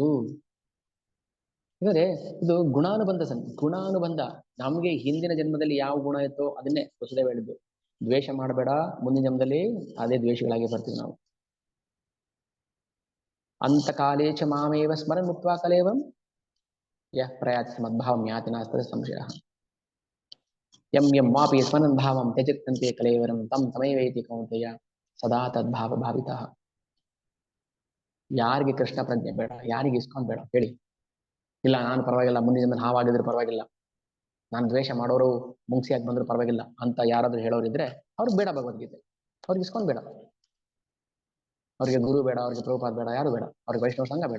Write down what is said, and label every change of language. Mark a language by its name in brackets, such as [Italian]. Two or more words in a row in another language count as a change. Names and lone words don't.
[Kannada] ಯಾಕಂದ್ರೆ ಇದು ಗುಣಾನುಬಂಧ. ನಮ್ಗೆ ಹಿಂದಿನ ಜನ್ಮದಲ್ಲಿ ಯಾವ ಗುಣ ಇತ್ತೋ ಅದನ್ನೇ ವಸುದೇವ ಹೇಳಿದ್ದು. ದ್ವೇಷ ಮಾಡಬೇಡ, ಮುಂದಿನ ಜನ್ಮದಲ್ಲಿ ಅದೇ ದ್ವೇಷಗಳಾಗಿ ಬರ್ತೀವಿ ನಾವು. [Sanskrit] ಅಂತ ಕಾಲೇಚ ಮಾಮೇವ ಸ್ಮರನ್ ಮುಕ್ತ್ವಾ ಕಲೇವಂ ಯಃ ಪ್ರಯಾತಿ ಮದ್ಭಾವಂ ಯಾತಿ ನಾಸ್ತಿ ಸಂಶಯ. ಯಂ ವಾಪಿ ಸ್ಮರನ್ ಭಾವಂ ತ್ಯಜತ್ಯಂತೆ ಕಲೇವರಂ ತಂ ತಮೈವೇತಿ ಕೌಂತೆಯ ಸದಾ ತದ್ಭಾವ ಭಾವಿತಃ. [Kannada] ಯಾರಿಗೆ ಕೃಷ್ಣ ಪ್ರಜ್ಞೆ ಬೇಡ, ಯಾರಿಗೆ ಇಸ್ಕಾನ್ ಬೇಡ ಹೇಳಿ? ಇಲ್ಲ, ನಾನು ಪರವಾಗಿಲ್ಲ, ಮುಂದಿನ ಜನ್ಮ ಹಾವಾಗಿದ್ರು ಪರವಾಗಿಲ್ಲ, ನಾನು ದ್ವೇಷ ಮಾಡೋರು ಮುಂಗ್ಸಿಯಾಗಿ ಬಂದ್ರು ಪರವಾಗಿಲ್ಲ ಅಂತ ಯಾರಾದ್ರೂ ಹೇಳೋರಿದ್ರೆ ಅವ್ರಿಗೆ ಬೇಡ ಭಗವದ್ಗೀತೆ, ಅವ್ರಿಗೆ ಇಸ್ಕಾನ್ ಬೇಡ, ಅವ್ರಿಗೆ ಗುರು ಬೇಡ, ಅವ್ರಿಗೆ ಪ್ರಭುಪಾದ ಬೇಡ, ಯಾರು ಬೇಡ, ಅವ್ರಿಗೆ ವೈಷ್ಣವ ಸಂಘ ಬೇಡ.